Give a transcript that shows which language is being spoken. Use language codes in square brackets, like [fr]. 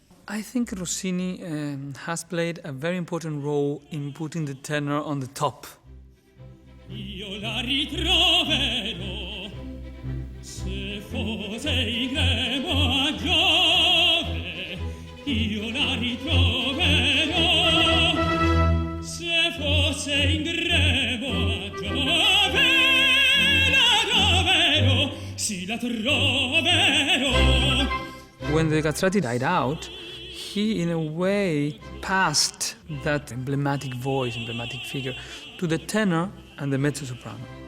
[en] I think Rossini has played a very important role in putting the tenor on the top. [it] Io la ritroverò, se fosse in gremo a Giove. Io la ritroverò, se fosse in gremo a Giove. La troverò, sì la troverò. [en] When the castrati died out, he in a way passed that emblematic voice, emblematic figure, to the tenor and the mezzo-soprano.